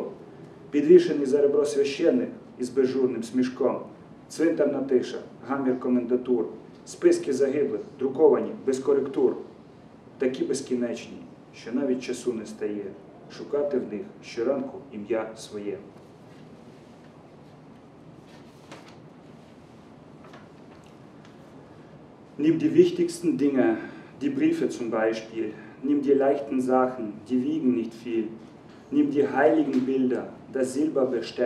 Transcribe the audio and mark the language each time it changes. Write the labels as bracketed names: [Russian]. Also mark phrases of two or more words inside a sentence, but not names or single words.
[Ukrainian] Підвішений за ребро священник із безжурним смішком. Цвинтарна тиша, гамір комендатур. Списки загиблих, друковані, без коректур. Такі безкінечні, що навіть часу не стає шукати в них щоранку ім'я своє. [German] Nimm die wichtigsten Dinge, die Briefe zum Beispiel. Nimm die leichten Sachen, die wiegen nicht viel. Nimm die heiligen Bilder, das Silberbesteck.